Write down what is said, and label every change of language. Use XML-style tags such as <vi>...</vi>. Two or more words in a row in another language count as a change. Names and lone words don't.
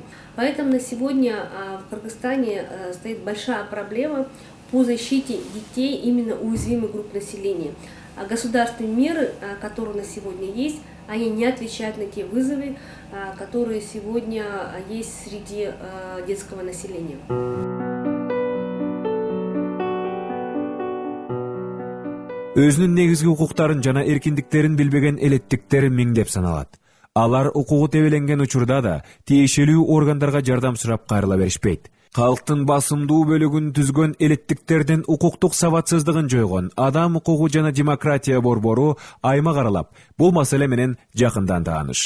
<ru>Поэтому на сегодня в Кыргызстане стоит большая проблема по защите детей именно уязвимых групп населения. А государственные меры, которые на сегодня есть, они не отвечают на те вызовы, которые сегодня есть среди детского населения.</ru> <ky>Өзүнүн негизги укуктарын жана эркиндиктерин билбеген элеттиктер миңдеп саналат. Алар укугу тебеленген учурда да тиешелүү органдарга жардам сурап кайрыла беришпейт. Калктын басымдуу бөлүгүн түзгөн элеттиктердин укуктук сабатсыздыгын жойгон Адам укугу жана демократия борбору аймак аралап бул маселе менен жакындан тааныш.</ky>